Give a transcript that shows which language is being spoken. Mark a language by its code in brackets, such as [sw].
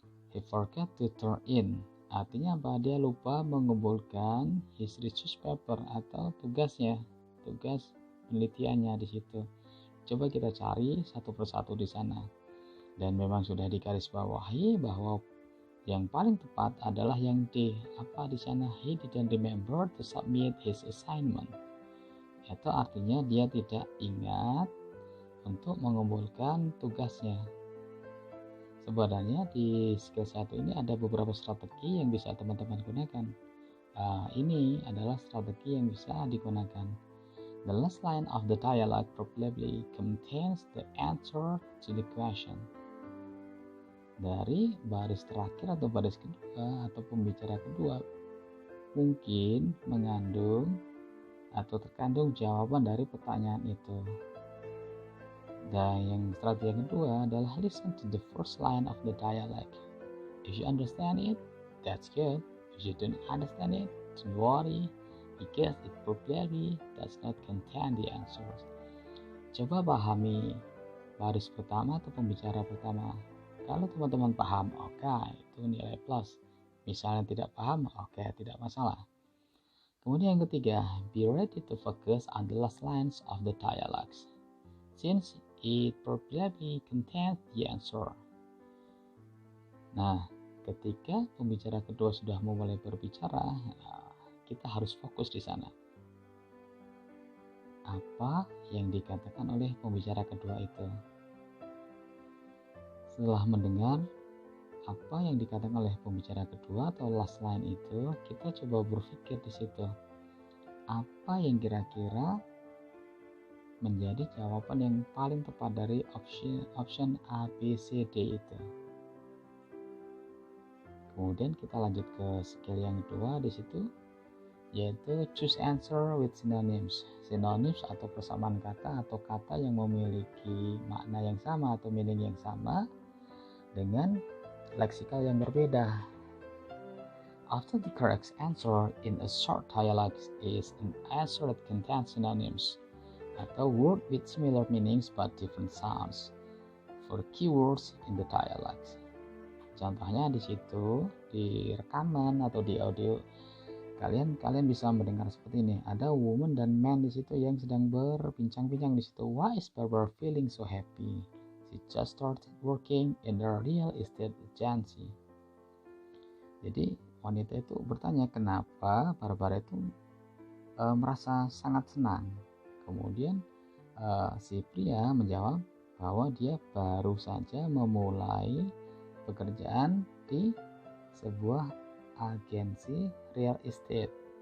[en] He forgot to turn in. [id] Artinya apa? Dia lupa mengumpulkan [en] his research paper [id] atau tugasnya, tugas penelitiannya di situ. Coba kita cari satu persatu di sana. Dan memang sudah digarisbawahi bahwa yang paling tepat adalah yang D. Apa di sana? [en] He didn't remember to submit his assignment. [id] Itu artinya dia tidak ingat untuk mengumpulkan tugasnya. Sebenarnya di skill 1 ini ada beberapa strategi yang bisa teman-teman gunakan. Ini adalah strategi yang bisa digunakan. [en] The last line of the dialogue probably contains the answer to the question. [id] Dari baris terakhir atau baris kedua atau pembicara kedua mungkin mengandung atau terkandung jawaban dari pertanyaan itu. Dan yang strategi yang kedua adalah [en] listen to the first line of the dialogue. If you understand it, that's good. If you don't understand it, don't worry, because it probably does not contain the answers. [id] Coba pahami baris pertama atau pembicara pertama. Kalau teman-teman paham, oke, itu nilai plus. Misalnya tidak paham, oke, tidak masalah. Kemudian yang ketiga, [en] be ready to focus on the last lines of the dialogues, since it probably contains the answer. [id] Nah, ketika pembicara kedua sudah mulai berbicara, kita harus fokus di sana. Apa yang dikatakan oleh pembicara kedua itu? Setelah mendengar apa yang dikatakan oleh pembicara kedua atau last line itu, kita coba berpikir di situ. Apa yang kira-kira menjadi jawaban yang paling tepat dari option A, B, C, D itu. Kemudian kita lanjut ke skill yang kedua di situ, yaitu [en] choose answer with synonyms. [id] Synonyms atau persamaan kata atau kata yang memiliki makna yang sama atau meaning yang sama dengan leksikal yang berbeda. [en] After the correct answer in a short dialogue is an answer that contains synonyms, atau word with similar meanings but different sounds for keywords in the dialogues. [id] Contohnya di situ di rekaman atau di audio kalian bisa mendengar seperti ini. Ada woman dan man di situ yang sedang berbincang-bincang di situ. [en] Why is Barbara feeling so happy? She just started working in a real estate agency. [id] Jadi wanita itu bertanya kenapa Barbara itu merasa sangat senang. Kemudian si pria menjawab bahwa dia baru saja memulai pekerjaan di sebuah agensi real estate.